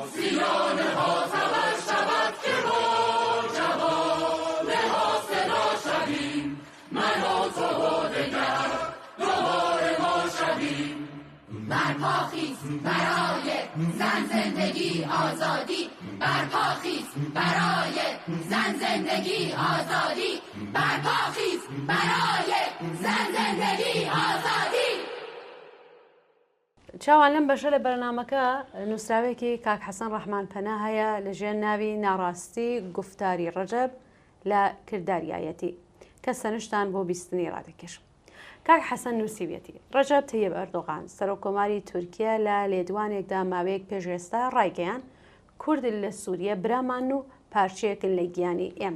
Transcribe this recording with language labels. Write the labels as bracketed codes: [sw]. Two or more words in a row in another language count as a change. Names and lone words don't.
[fa] سیانه ها زبر شود که با جوانه ها صدا شویم من و تو و دگر دوباره ما شویم برپاخیز برای زن زندگی آزادی برپاخیز برای زن زندگی آزادی برپاخیز برای زن زندگی آزادی. [ckb] چاوان لەم بەشە لە بەرنامەکە نووسراوێکی کاک حەسەن ڕەحمان پەنا هەیە لە ژێر ناوی ناڕاستی گفتاری ڕەجەب لە کرداریایەتی کە سەرنجتان بۆ بیستنی ڕادەکێش. کاک حەسەن نووسیوێتی ڕەجەب تەیب ئەردۆغان سەرۆکۆماری تورکیا لە لێدوانێکدا ماوەیەک پێش ئێستا ڕایگەیان کورد لە سووریە برامان و پارچەیەکن لە گیانی ئێمە.